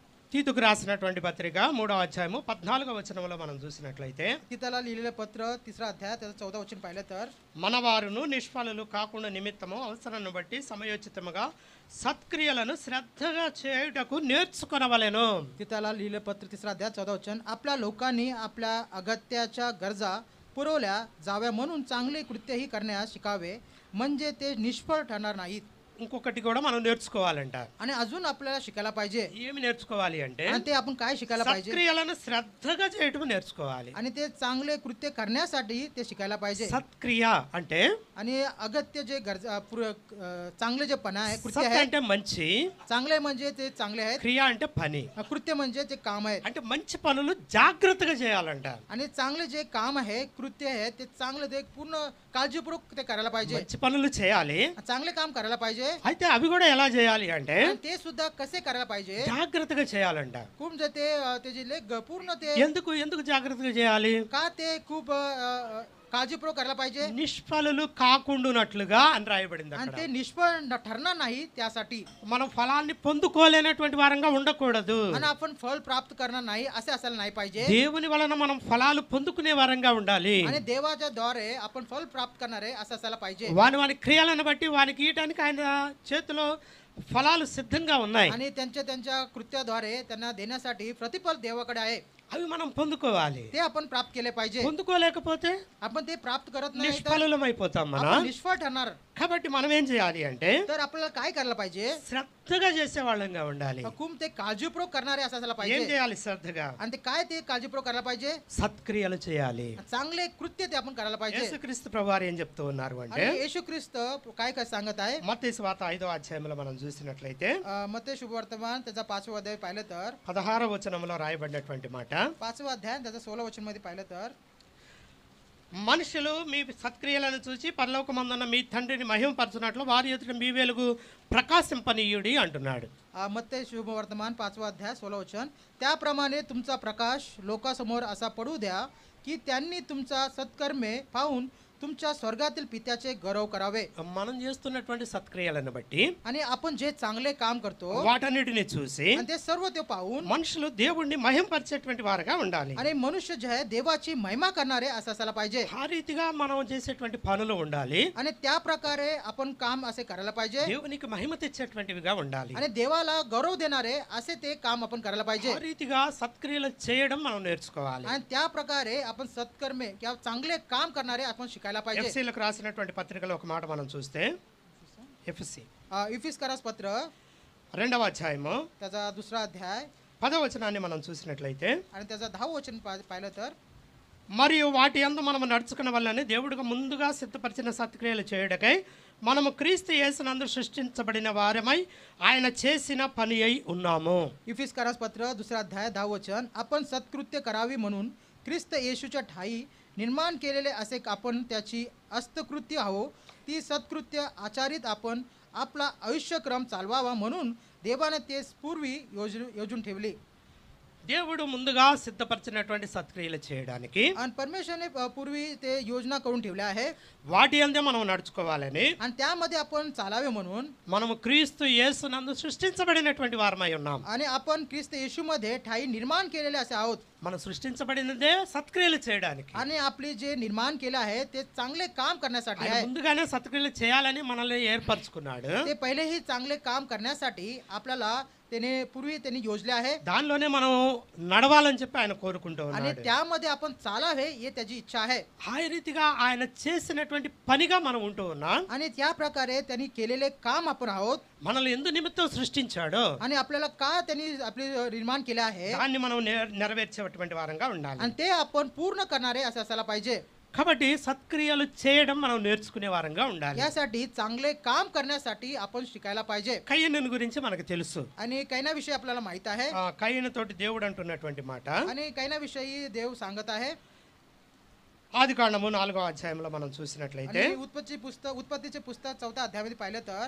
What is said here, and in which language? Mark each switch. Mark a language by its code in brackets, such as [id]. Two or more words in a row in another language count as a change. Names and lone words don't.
[te] తీతుకు రాసినటువంటి పత్రిక 3వ అధ్యాయము 14వ వచనంలో మనం చూసినట్లయితే [mr] तीताला लिहिलेलं पत्र 3रा अध्याय त्याचं 14 वचन पाहिलं तर [te] మనవారును నిష్ఫలులు కాకుండా నిమిత్తము అవసరాన్ని బట్టి సమయోచితముగా సత్క్రియలను శ్రద్ధగా చేయుటకు నేర్చుకొనవలెను. [mr] तीताला लिहिलेलं पत्र 3रा अध्याय 14 वचन आपल्या लोकांनी आपल्या अगत्याच्या गरजा पुरवल्या जाव्या म्हणून चांगले कृत्यही करण्यास शिकावे म्हणजे ते निष्फळ ठरणार नाहीत. [te] ఇంకొకటి కూడా మనం నేర్చుకోవాలంట. [mr] आणि अजून आपल्याला शिकायला पाहिजे. [te] ఏమి నేర్చుకోవాలి అంటే [mr] आणि ते आपण काय शिकायला पाहिजे [te] సత్క్రియలను శ్రద్ధగా చేయటం నేర్చుకోవాలి. [mr] आणि ते चांगले कृत्य करण्यासाठी ते शिकायला पाहिजे. [te] సత్క్రియ అంటే [mr] आणि अगत्य जे गरजा चांगले जे पण आहे कृत्य [te] సత్ [mr] आहे [te] అంటే మంచి, [mr] चांगले म्हणजे ते चांगले आहेत, [te] క్రియ అంటే పని. [mr] कृत्य म्हणजे ते काम आहे. [te] అంటే మంచి పనులు జాగ్రత్తగా చేయాలంట. [mr] आणि चांगले जे काम आहे कृत्य आहे ते चांगले ते पूर्ण काळजीपूर्वक ते करायला पाहिजे. [te] మంచి పనులు చేయాలి. [mr] चांगले काम करायला पाहिजे. [te] అయితే అవి కూడా ఎలా చేయాలి అంటే [mr] आणि ते सुद्धा कसे करायला पाहिजे [te] జాగ్రత్తగా చేయాలంట. [mr] खूप जे ते त्याचे लेख पूर्ण ते [te] ఎందుకు జాగ్రత్తగా చేయాలి? [mr] का ते खूप काळजीपूर्वक करायला पाहिजे. [te] నిష్ఫలులు కాకుండానట్లుగా అని రాయబడింది [mr] आणि [te] అక్కడ. [mr] ते निष्फळ ठरणार नाही त्यासाठी. [te] మనం ఫలాన్ని పొందుకోలేనటువంటి వారంగా ఉండకూడదు. [mr] आणि आपण फळ प्राप्त करणार नाही असे असायला नाही पाहिजे. [te] దేవుని వలన మనం ఫలాలు పొందుకునే వారంగా ఉండాలి. [mr] आणि देवाच्या द्वारे आपण फळ प्राप्त करणारे असे असायला पाहिजे. [te] వాని క్రియలను బట్టి వానికి ఇయటానికి ఆయన చేతిలో ఫలాలు సిద్ధంగా ఉన్నాయి. [mr] आणि त्यांच्या कृत्याद्वारे त्यांना देण्यासाठी प्रतिफल देवाकडे आहे. [te] అవి మనం పొందుకోవాలి. [mr] ते आपण प्राप्त केले पाहिजे. [te] పొందుకోలేకపోతే [mr] आपण ते प्राप्त करत नाही तर [te] నిష్ఫలులం అయిపోతాం మనం. [mr] आपण निष्फळ ठरणार. [te] కాబట్టి మనం ఏం చేయాలి అంటే [mr] तर आपल्याला काय करायला पाहिजे [te] శ్రద్ధగా చేసే వాళ్ళంగా ఉండాలి. [mr] खूप ते काळजीपूर्वक करणारे असायला [te] ఏం [mr] पाहिजे. [te] చేయాలి? శ్రద్ధగా [mr] आणि ते काय ते काळजीपूर्वक करायला पाहिजे [te] సత్క్రియలు చేయాలి. [mr] चांगले कृत्य ते आपण करायला पाहिजे. [te] యేసుక్రీస్తు ప్రభువారు ఏం చెప్తూ ఉన్నారు అంటే [mr] आणि येशू ख्रिस्त काय काय सांगत आहे [te] మత్తయి సువార్త 5వ అధ్యాయంలో మనం చూసినట్లయితే [mr] मत्ते शुभवर्तमान त्याचा 5वा अध्याय पाहिलं तर [te] 16వ వచనంలో రాయబడినటువంటి మాట, [mr] 5वा अध्याय त्याचा 16 वचन मध्ये पाहिलं तर [te] మనుషులు మీ సత్క్రియలను చూసి పరలోకమందున్న మీ తండ్రిని మహిమపరచునట్లు వారి ఎదుట మీ వెలుగు ప్రకాశింపనీయుడి అంటున్నాడు. [mr] मत्ते शुभवर्तमान 5वा अध्याय 16 वचन त्याप्रमाणे तुमचा प्रकाश लोकांसमोर असा पडू द्या की त्यांनी तुमचा सत्कर्मे पाहून तुमच्या स्वर्गातील पित्याचे गौरव करावे. [te] మనం చేస్తున్నటువంటి సత్క్రియలను బట్టి [mr] आणि आपण जे चांगले काम करतो [te] వాటన్నిటిని చూసి [mr] आणि ते सर्व ते पाहून [te] మనుషులు దేవుణ్ణి మహిమపరిచేటువంటి వారుగా ఉండాలి. [mr] आणि मनुष्य जे आहे देवाची महिमा करणारे असं असायला पाहिजे. [te] ఆ రీతిగా మనం చేసేటువంటి పనులు ఉండాలి. [mr] आणि त्या प्रकारे आपण काम असे करायला पाहिजे. [te] దేవునికి మహిమ తెచ్చేటువంటివిగా ఉండాలి. [mr] आणि देवाला गौरव देणारे असे ते काम आपण करायला पाहिजे. [te] ఆ రీతిగా సత్క్రియలు చేయడం మనం నేర్చుకోవాలి. [mr] आणि त्या प्रकारे आपण सत्कर्मे किंवा चांगले काम करणारे आपण शिकायला पाहिजे. [te] ఎఫ్ఎస్సీలకు రాసినటువంటి పత్రికలో ఒక మాట మనం చూస్తే ఎఫ్ఎస్సీ [mr] इफिस्करास पत्र [te] 2వ అధ్యాయము [mr] त्याचा 2रा अध्याय [te] 10వ వచనాన్ని మనం చూసినట్లయితే, [mr] आणि त्याचा 10व वचन पाहिलं तर [te] మరియు వాటి యందు మనము నడుచుకున్న వల్లనే దేవుడిగా ముందుగా సిద్ధపరిచిన సత్క్రియలు చేయుటకై మనము క్రీస్తు యేసునందు సృష్టించబడిన వారమై ఆయన చేసిన పని అయి ఉన్నాము. [mr] इफिस्करास पत्र 2रा अध्याय 10व वचन आपण सत्कृत्य करावी म्हणून ख्रिस्त येशूच्या ठाई निर्माण केलेले असे आपण त्याची हस्तकृत्य आहो. ती सत्कृत्य आचारित आपण आपला आयुष्यक्रम चालवावा म्हणून देवाने ते पूर्वी योजून ठेवले. [te] దేవుడు ముందుగా సిద్ధపరిచినటువంటి సత్క్రియలు చేయడానికి [mr] आणि परमेश्वरने पूर्वी ते योजना करून ठेवल्या आहे [te] వాటి యందే మనం నడుచుకోవాలని [mr] आणि त्यामध्ये आपण चालावे म्हणून [te] మనము క్రీస్తు యేసునందు సృష్టించబడినటువంటి వారమై ఉన్నాం. [mr] आणि आपण ख्रिस्त येशूमध्ये ठाई निर्माण केलेले असे आहोत. [te] మనం సృష్టించబడినదే సత్క్రియలు చేయడానికి. [mr] आणि आपले जे निर्माण केले आहे ते चांगले काम करण्यासाठी [te] ఆయన [mr] आहे. [te] ముందుగానే సత్క్రియలు చేయాలని మనల్ని ఏర్పరచుకున్నాడు. [mr] ते पहिलेही चांगले काम करण्यासाठी आपल्याला त्यांनी योजले आहे [te] దానిలోనే మనం నడవాలని చెప్పి ఆయన కోరుకుంటూ [mr] आणि [te] ఉన్నాడు. [mr] त्यामध्ये आपण चालावे हे त्याची इच्छा आहे. [te] ఆ రీతిగా ఆయన చేసినటువంటి పనిగా మనం ఉంటూ ఉన్నాం. [mr] आणि त्या प्रकारे त्यांनी केलेले काम आपण आहोत. [te] మనల్ని ఎందు నిమిత్తం సృష్టించాడో [mr] आणि आपल्याला का त्यांनी आपले निर्माण केले आहे [te] దాన్ని మనం నెరవేర్చేటువంటి వారంగా ఉండాలి. [mr] आणि ते आपण पूर्ण करणारे असे असायला पाहिजे. [te] కాబట్టి సత్క్రియలు చేయడం మనం నేర్చుకునే వారంగా ఉండాలి. [mr] यासाठी चांगले काम करण्यासाठी आपण शिकायला पाहिजे. [te] కయ్యను గురించి మనకు తెలుసు. [mr] आणि कैनाविषयी आपल्याला माहित आहे. [te] కయ్యను తోటి దేవుడు అంటున్నటువంటి మాట [mr] आणि कैनाविषयी देव सांगत आहे. [te] ఆదికాండము 4వ అధ్యాయంలో మనం చూసినట్లయితే, [mr] आणि उत्पत्तीचे पुस्तक 4था अध्यायामध्ये पाहिलं तर